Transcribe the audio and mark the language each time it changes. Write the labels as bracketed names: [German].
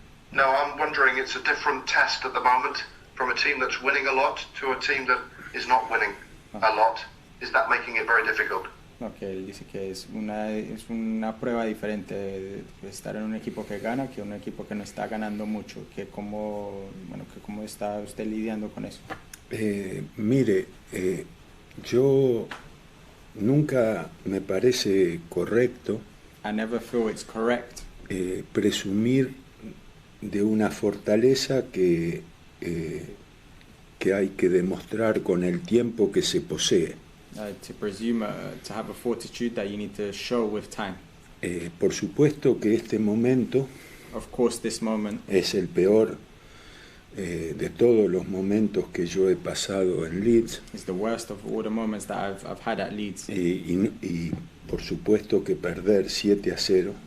[English] No, I'm wondering, it's a different test at the moment from a team that's winning a lot to a team that is not winning a lot. Is that making it very difficult? [Spanish] No, que él dice que es una prueba diferente de estar en un equipo que gana que un equipo que no está ganando mucho, que cómo está usted lidiando con eso. Mire, yo nunca me parece correcto [English] I never feel it's correct [Spanish] presumir de una fortaleza que hay que demostrar con el tiempo que se posee. [English] to presume to have a fortitude that you need to show with time. [Spanish] Por supuesto que este momento [English] Of course, this moment [Spanish] es el peor de todos los momentos que yo he pasado en Leeds. [English] is the worst of all the moments that I've had at Leeds. [Spanish] Y por supuesto que perder 7-0